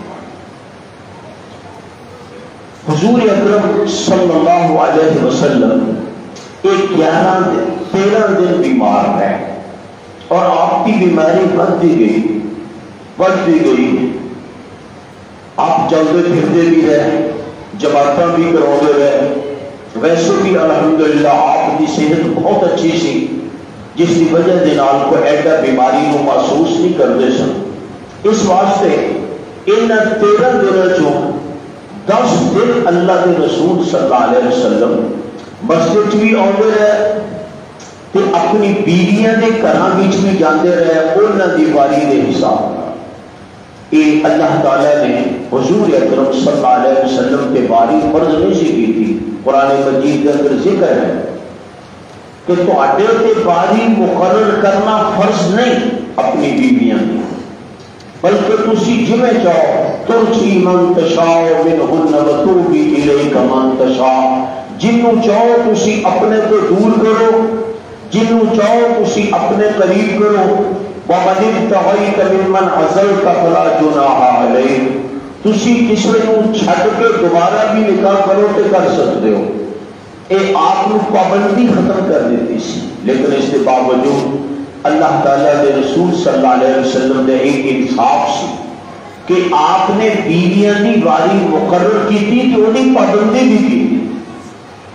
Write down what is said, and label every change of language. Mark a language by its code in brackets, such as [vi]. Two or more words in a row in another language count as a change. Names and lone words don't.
[ur] حضور اکرم [ar] صلی اللہ علیہ وسلم [ur] ایک 13 دن بیمار ہے اور آپ کی بیماری بڑھتی گئی، آپ چلتے پھرتے بھی رہے، جماعتیں بھی کرواتے رہے، ویسے بھی الحمدللہ آپ کی صحت بہت اچھی سی جس کی وجہ سے کوئی ایڈا بیماری کو محسوس نہیں کرتے سن۔ [pa] اس واسطے ان 13 دنوں چوں 10 دن اللہ کے رسول [ar] صلی اللہ علیہ وسلم [pa] مسجد بھی آتے رہے تے اپنی بیویاں کے گھراں وچ بھی جاندے رہے، انہاں دی واری دے حساب نال۔ [ur] یہ اللہ تعالیٰ نے حضور اکرم [ar] صلی اللہ علیہ وسلم [ur] کے باری فرض نہیں سی کی تھی۔ [pa] قرآن مجید کے اندر ذکر ہے کہ تواڈے تے باری مقرر کرنا فرض نہیں اپنی بیویاں کی، بلکہ تسی جویں چاہو، [ar] ترجی من تشاء منہن وتوبی الیک من تشاء، [pa] جنوں چاہو تسی اپنے کو دور کرو، جنوں چاہو تسی اپنے قریب کرو۔ [ar] وَمَنِ ابْتَغَيْتَ مِمَّنْ عَزَلْتَ فَلَا جُنَاحَ عَلَيْكَ، [pa] تسی کسی کو چھڈ کے دوبارہ بھی نکاح کرو تو کر سکتے ہو۔ [ur] یہ آپ کو پابندی ختم کر دیتی سی، لیکن اس کے باوجود اللہ تعالیٰ کے رسول [ar] صلی اللہ علیہ وسلم [ur] نے ایک انصاف سی کہ آپ نے بیویاں کی واری مقرر کی تھی کہ انہیں پابندی بھی کی تھی۔